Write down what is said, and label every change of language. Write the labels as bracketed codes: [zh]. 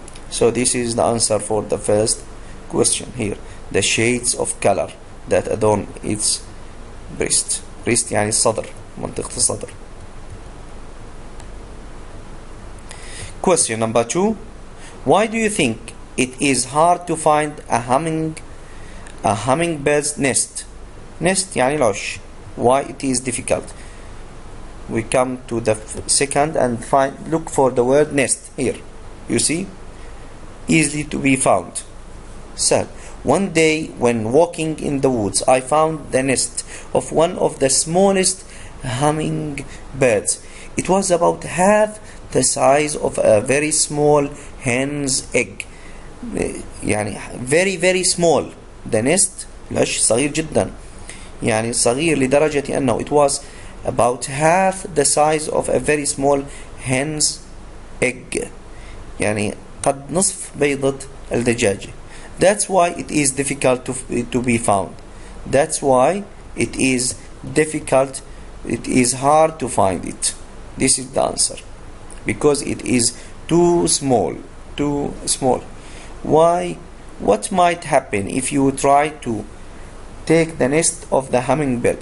[en] So this is the answer for the first question here. The shades of color that adorn its breast. [ar] breast يعني الصدر، منطقة الصدر. [en] Question number 2. Why do you think it is hard to find a hummingbird's nest? [ar] Nest يعني العش. [en] Why it is difficult? We come to the second and look for the word nest here. You see? Easily to be found. So, one day when walking in the woods, I found the nest of one of the smallest hummingbirds. It was about half the size of a very small hen's egg. يعني very very small. The nest [ar] العش صغير جدا. يعني صغير لدرجة أنه [en] it was about half the size of a very small hen's egg. [ar] يعني قد نصف بيضة الدجاجة. [en] That's why it is difficult to be found. That's why it is difficult. It is hard to find it. This is the answer. Because it is too small. Too small. Why? What might happen if you try to take the nest of the hummingbird?